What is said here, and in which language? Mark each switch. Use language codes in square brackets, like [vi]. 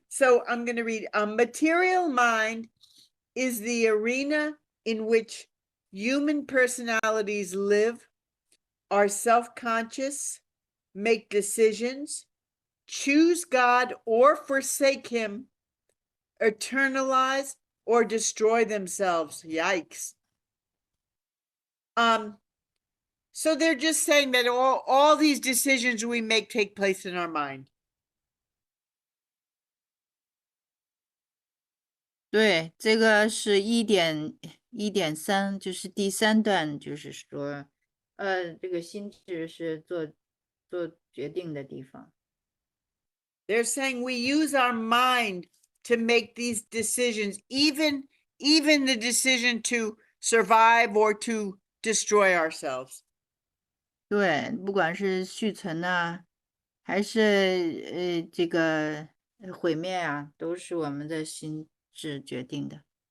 [en] So I'm going to read material mind is the arena in which human personalities live, are self-conscious, make decisions, choose God or forsake him, eternalize or destroy themselves. Yikes. So they're just saying that all these decisions we make take place in our mind. [zh] 对，这个是1.3，就是第3段，就是说，这个心智是做决定的地方。 [en] They're saying we use our mind to make these decisions, even the decision to survive or to destroy ourselves. [zh] 对，不管是续存呐，还是这个毁灭啊，都是我们的心智决定的。